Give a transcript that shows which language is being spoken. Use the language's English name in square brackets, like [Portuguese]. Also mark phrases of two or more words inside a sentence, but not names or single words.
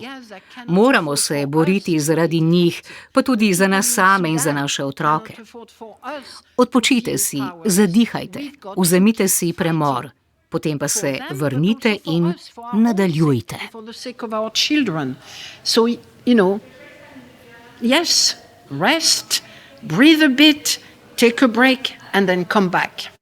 [Slovenian] Moramo se boriti zaradi njih, pa tudi za nas same in za naše otroke. Odpočite si, zadihajte, vzemite si premor, potem pa se vrnite in nadaljujte. [English] Yes, rest, breathe a bit, take a break and then come back.